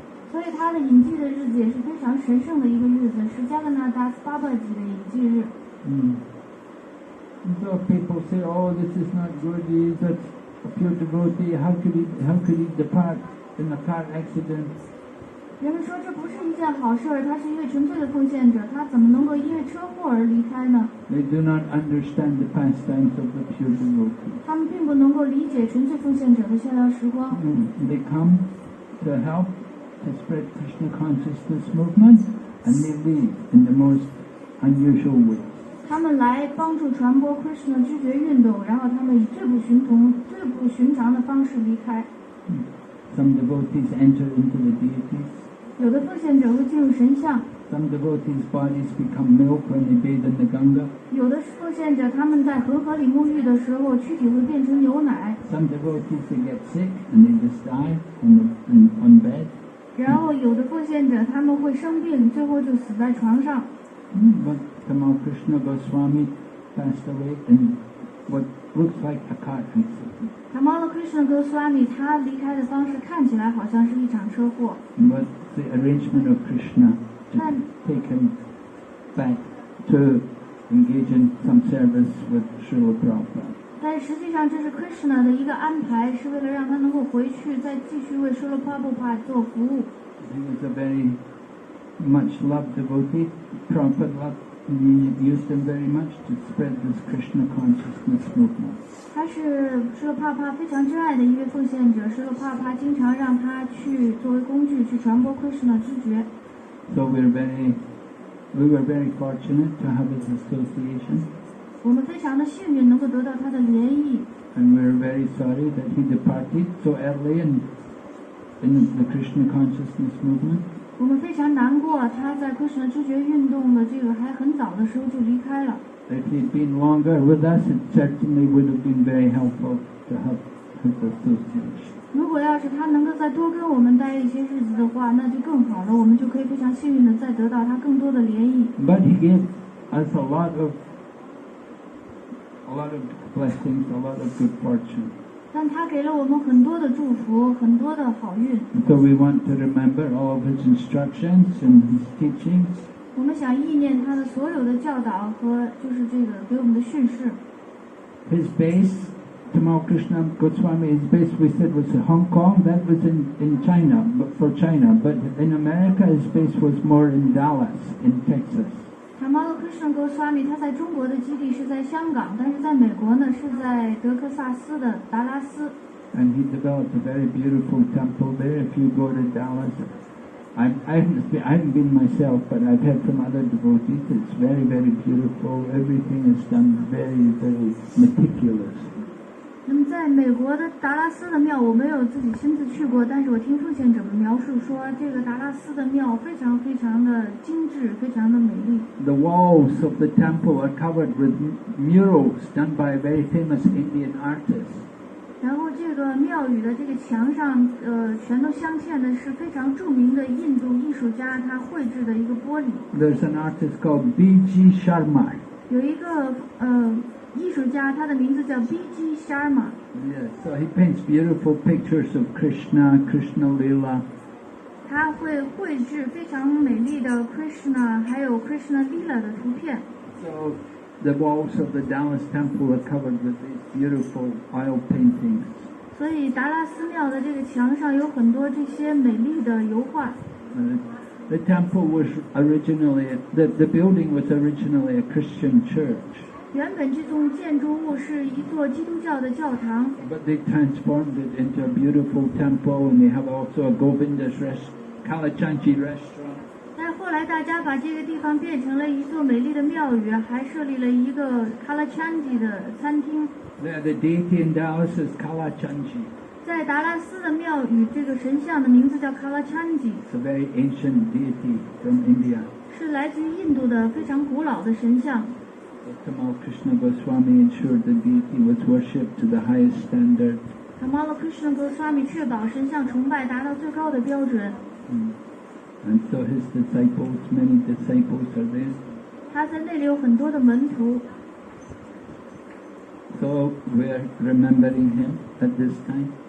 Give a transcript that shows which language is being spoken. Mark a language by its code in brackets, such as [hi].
[zh] 所以他的隐迹的日子也是非常神圣的一个日子，是加格纳达斯巴巴吉的隐迹日。 [en] So people say, "Oh, this is not good. He is a pure devotee. How could he depart in a car accident?" [zh] 人们说这不是一件好事儿，他是一位纯粹的奉献者，他怎么能够因为车祸而离开呢？ [en] They do not understand the pastimes of the pure devotee. [zh] 他们并不能够理解纯粹奉献者的逍遥时光。 [en] They come to help to spread Krishna consciousness movement, and they leave in the most unusual way. [zh] 他们来帮助传播 Krishna 知觉运动，然后他们以最不寻常的方式离开。 [en] Some devotees enter into the deities. [zh] 有的奉献者会进入神像。 [en] Some devotees' bodies become milk when they bathe in the Ganga. [zh] 有的奉献者他们在恒河里沐浴的时候，躯体会变成牛奶。 [en] Some devotees they get sick and they just die on bed. [zh] 然后有的奉献者他们会生病，最后就死在床上。 [en] But Tamal Krishna Goswami passed away in what looks like a car accident. [zh] Tamal Krishna Goswami 他离开的方式看起来好像是一场车祸。 [en] But the arrangement of Krishna to take him back to engage in some service with Srila Prabhupada. [zh] 但实际上这是 Krishna 的一个安排，是为了让他能够回去再继续为 Srila Prabhupada 做服务。 [en] He was a very much loved devotee. Prabhupada used him very much to spread this Krishna consciousness movement. [zh] 他是 Srila Prabhupada 非常珍爱的一位奉献者， Srila Prabhupada 经常让他去作为工具去传播 Krishna 知觉。 [en] So we were very fortunate to have his association. [zh] 我们非常的幸运能够得到他的联谊。 [en] And we're very sorry that he departed so early in the Krishna consciousness movement. [zh] 我们非常难过，他在 Krishna 知觉运动的这个还很早的时候就离开了。 [en] If he'd been longer with us, it certainly would have been very helpful to have his association. [zh] 如果要是他能够再多跟我们待一些日子的话，那就更好了，我们就可以非常幸运的再得到他更多的联谊。 [en] But he gave us a lot of blessings, a lot of good fortune. [zh] 但他给了我们很多的祝福，很多的好运。 [en] So we want to remember all of his instructions and his teachings. [zh] 我们想意念他的所有的教导和就是这个给我们的训示。 [en] His base, Tamal Krishna Goswami, his base we said was in Hong Kong. That was in China, but for China. But in America, his base was more in Dallas, in Texas. [zh] Tamal Krishna Goswami 他在中国的基地是在香港，但是在美国呢是在德克萨斯的达拉斯。 [en] And he developed a very beautiful temple there. If you go to Dallas, I haven't been myself, but I've heard from other devotees. It's very, very beautiful. Everything is done very, very meticulous. [zh] 那么在美国的达拉斯的庙，我没有自己亲自去过，但是我听奉献者们描述说，这个达拉斯的庙非常非常的精致，非常的美丽。 [en] The walls of the temple are covered with murals done by a very famous Indian artist. [zh] 然后这个庙宇的这个墙上，全都镶嵌的是非常著名的印度艺术家他绘制的一个玻璃。 [en] There's an artist called B.G. Sharma. [zh] 有一个艺术家，他的名字叫 B.G. Sharma。 [en] Yes, so he paints beautiful pictures of Krishna, Krishna Lila. [zh] 他会绘制非常美丽的 Krishna 还有 Krishna Lila 的图片。 [en] So the walls of the Dallas temple are covered with these beautiful oil paintings. [zh] 所以达拉寺庙的这个墙上有很多这些美丽的油画。 [en] The temple was originally, the building was originally a Christian church. [zh] 原本这栋建筑物是一座基督教的教堂， [en] But they transformed it into a beautiful temple, and they have also a Govinda's Kalachanji restaurant. [zh] 但是后来大家把这个地方变成了一座美丽的庙宇，还设立了一个 Kalachanji 的餐厅。 [en] The deity in Dallas is Kalachanji. [zh] 在达拉斯的庙宇，这个神像的名字叫 Kalachanji， [en] It's a very ancient deity from India. [zh] 是来自于印度的非常古老的神像。 [en] So Tamal Krishna Goswami ensured the deity was worshipped to the highest standard. [zh] Tamal Krishna Goswami 确保神像崇拜达到最高的标准。 [en] And so his disciples, many disciples are there. [zh] 他在那里有很多的门徒， [en] So we're remembering him at this time.